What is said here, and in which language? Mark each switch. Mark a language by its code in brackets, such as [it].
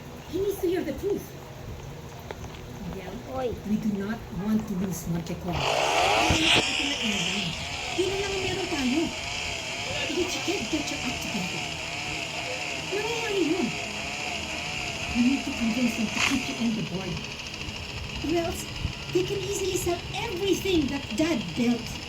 [en] He needs to hear the truth. Miguel, Oy. we do not want to lose Montecore. [tl] Yun na lang ang meron tayo. [en] But you can't get your act together. [tl] Nangyayari yun. [en] You need to convince them to keep you on the board. Or else, they can easily sell everything that Dad built.